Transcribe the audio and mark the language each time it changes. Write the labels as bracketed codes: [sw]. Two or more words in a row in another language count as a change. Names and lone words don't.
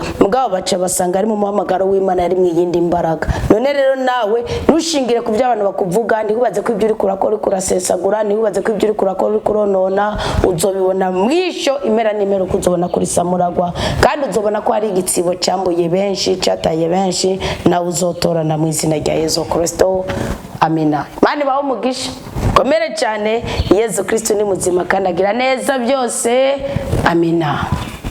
[rn] Mugabo baca basanga ari mu muhamagaro w'Imana, yari mu yindi mbaraga. None rero nawe nushingire ku by'abantu bakuvuga, ndi kubaze ko ibyo uri kurakora kurasesagura gusesagura, ntiwibaze ko ibyo uri kurakora uri kuronona, uzobibona mwisho impera n'imero kuzobona kuri samuragwa, kandi uzobona ko hari igitsibo cyambuye benshi, cyataye benshi, nawe uzotorana mu izina rya Yesu Kristo. Amina. [rw] Mani baho mugisha komere cyane. Yesu Kristo ni muzima kandi agira neza byose. Amina.